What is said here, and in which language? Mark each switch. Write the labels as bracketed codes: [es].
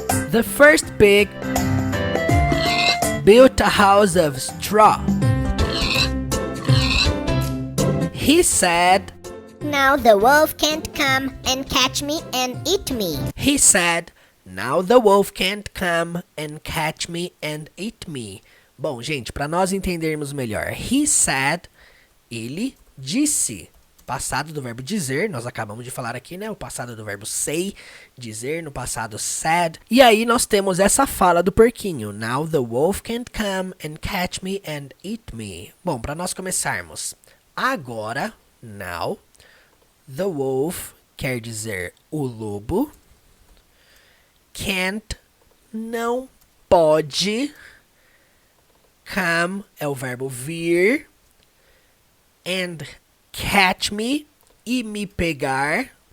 [en] The first pig built a house of straw. He said, Now the wolf can't come and catch me and eat me. He said, Now the wolf can't come and catch me and eat me. [pt] Bom, gente, para nós entendermos melhor, he said, ele disse. Passado do verbo dizer, nós acabamos de falar aqui, né? O passado do verbo say, dizer, no passado said. E aí nós temos essa fala do porquinho. [en] Now the wolf can't come and catch me and eat me. [pt] Bom, para nós começarmos. Agora, now, the wolf quer dizer o lobo. Can't, não pode. Come é o verbo vir. [en] And catch me, [pt] e me pegar.